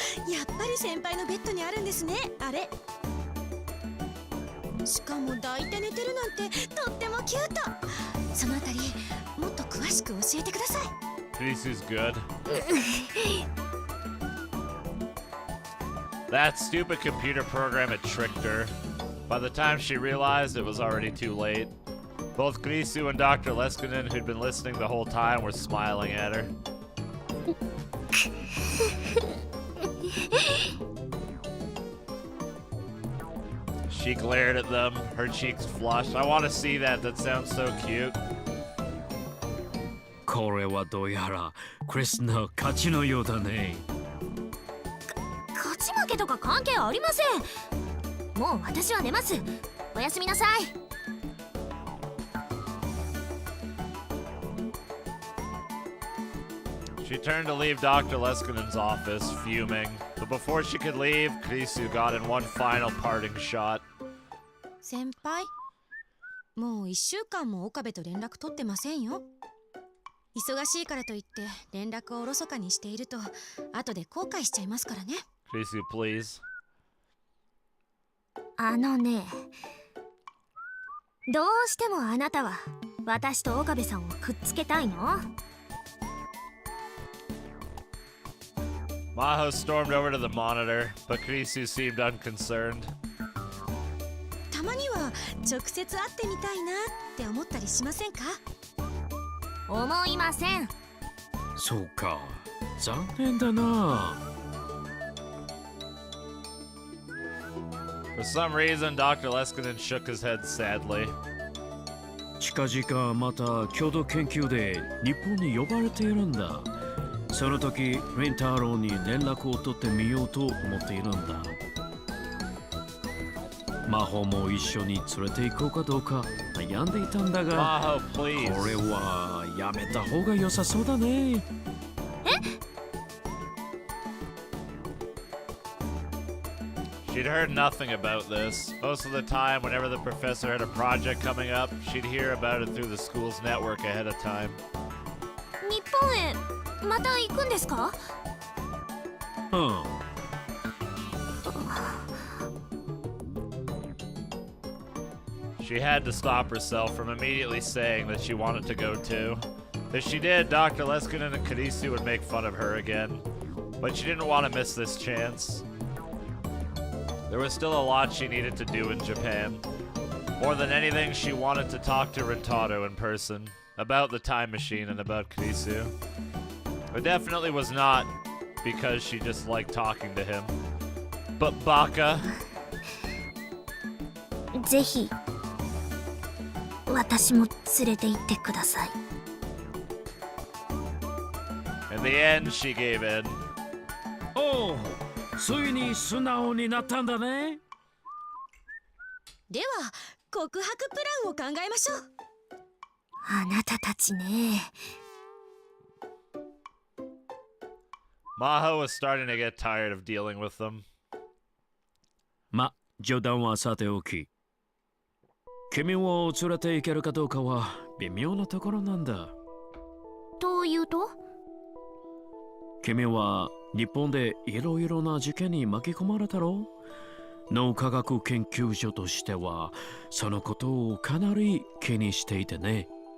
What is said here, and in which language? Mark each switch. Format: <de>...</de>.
<ja>やっぱり先輩のベッドにあるんですね、あれ。しかも抱いて寝てるなんてとってもキュート。そのあたりもっと詳しく教えてください。</ja> <en>Kurisu's good. That stupid computer program had tricked her. By the time she realized, it was already too late. Both Kurisu and Dr. Leskinen, who'd been listening the whole time, were smiling at her. She glared at them, her cheeks flushed. I want to see that. That sounds so cute.</en> <ja>これはどうやらクリスの勝ちのようだね。勝ち負けとか関係ありません。もう私は寝ます。おやすみなさい。</ja> <en>She turned to leave Dr. Leskinen's office, fuming. But before she could leave, Kurisu got in one final parting shot.</en> <ja>先輩、もう1週間も岡部と連絡取ってませんよ。忙しいからといって連絡をおろそかにしていると後で後悔しちゃいますからね。</ja> <en>Kurisu, please.</en> <ja>あのね、どうしてもあなたは私と岡部さんをくっつけたいの？</ja> <en>Maho stormed over to the monitor, but Kurisu seemed unconcerned.</en> <ja>たまには直接会ってみたいなって思ったりしませんか？思いません。そうか、残念だな。</ja> <en>For some reason, Dr. Leskinen shook his head sadly.</en> <ja>近々また共同研究で日本に呼ばれているんだ。その時、リンタロウに連絡を取ってみようと思っているんだ。魔法も一緒に連れて行こうかどうか悩んでいたんだが、</ja> <en>Maho, please.</en> <ja>これはやめた方が良さそうだね。</ja> <en>She'd heard nothing about this. Most of the time, whenever the professor had a project coming up, she'd hear about it through the school's network ahead of time.</en> <ja>日本本へまた行くんですか？うん。</ja> <en>She had to stop herself from immediately saying that she wanted to go too. If she did, Dr. Leskinen and Kurisu would make fun of her again. But she didn't want to miss this chance. There was still a lot she needed to do in Japan. More than anything, she wanted to talk to Rintarou in person, about the time machine and about Kurisu. It definitely was not because she just liked talking to him. But Baka...</en> <ja>ぜひ私も連れて行ってください。</ja> <en>In the end, she gave in.</en> <ja>おう、ついに素直になったんだね。では告白プランを考えましょう。あなたたちね。</ja> <en>Maho was starting to get tired of dealing with them.</en> <ja>ま、冗談はさておき。君を連れて行けるかどうかは微妙なところなんだ。というと？君は日本でいろいろな事件に巻き込まれたろう。脳科学研究所としてはそのことをかなり気にしていてね。</ja>